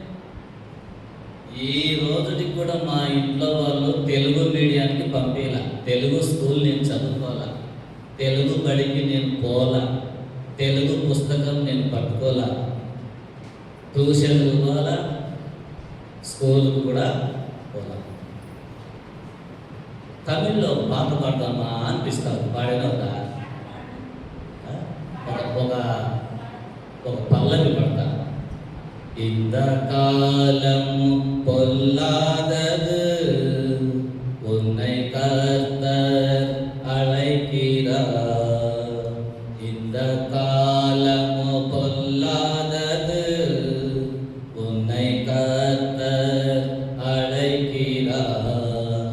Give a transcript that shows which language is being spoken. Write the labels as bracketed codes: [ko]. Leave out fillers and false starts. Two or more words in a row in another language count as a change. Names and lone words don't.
[te] ఈ రోజుకి కూడా మా ఇంట్లో వాళ్ళు తెలుగు మీడియానికి పంపేలా, తెలుగు స్కూల్ నేను చదువుకోవాలా, తెలుగు బడికి నేను పోలా, తెలుగు పుస్తకం నేను పట్టుకోలా, ట్యూషన్ పోవాలా, స్కూల్కి కూడా పోలా. తమిళ్లో పాట పాడదామా అనిపిస్తారు. పాడిన ఒక పల్లవి పడతా. [ta] இந்த காலம் பொல்லாதது, உன்னை கர்த்தர் அழைக்கிறார். இந்த காலம் பொல்லாதது, உன்னை கர்த்தர் அழைக்கிறார்.